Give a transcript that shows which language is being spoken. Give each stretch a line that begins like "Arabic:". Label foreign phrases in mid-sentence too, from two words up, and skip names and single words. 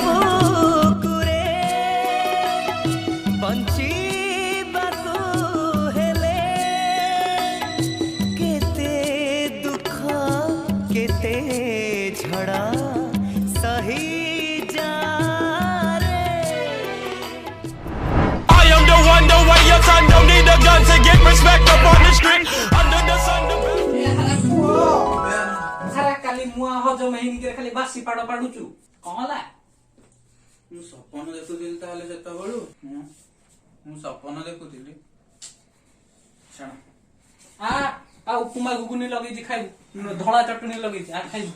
Odia: ବଞ୍ଚିବାକୁ ହେଲେ କେତେ ଦୁଃଖ କେତେ ଝଡ଼ ସହି ଯାରେ
English: I am the one, the way your son don't need a gun to get respect up on the street. Under the sun.
Odia: ସାରା କାଲି ମୁଆ ହଜମ ହେଇନି ଖାଲି ବାସି ପାଡ଼ ପାଡୁଛୁ କଣ ହେଲା ମୁଁ ସପନ ଦେଖୁଥିଲି ତାହେଲେ ସେତେବେଳୁ ମୁଁ ସପନ ଦେଖୁଥିଲି ଆଉ ଉପମା ଘୁଗୁନି ଲଗେଇଛି ଖାଇବୁ ଧଳା ଚଟଣି ଲଗେଇଛି ଆଉ ଖାଇବୁ